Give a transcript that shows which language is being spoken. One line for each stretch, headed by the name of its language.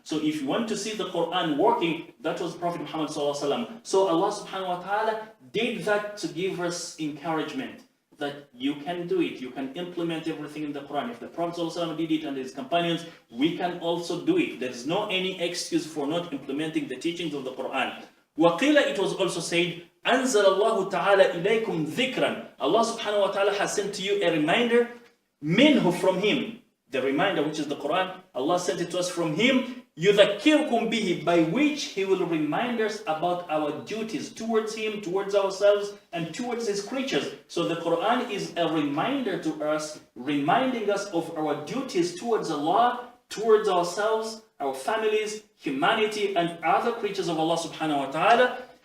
English: So if you want to see the Quran working, that was Prophet Muhammad ﷺ. So Allah subhanahu wa ta'ala did that to give us encouragement that you can do it. You can implement everything in the Quran. If the Prophet ﷺ did it and his companions, we can also do it. There is no any excuse for not implementing the teachings of the Quran.
Arabic: وَقِيلَ,
English: it was also said,
Arabic: أَنزَلَ اللَّهُ تَعَالَى إِلَيْكُمْ ذِكْرًا.
English: Allah subhanahu wa ta'ala has sent to you a reminder, minhu, from him. The reminder, which is the Quran, Allah sent it to us from him,
Arabic: يُذَكِّرْكُمْ بِهِ,
English: by which he will remind us about our duties towards him, towards ourselves, and towards his creatures. So the Quran is a reminder to us, reminding us of our duties towards Allah, towards ourselves, our families, humanity, and other creatures of Allah subhanahu wa ta'ala.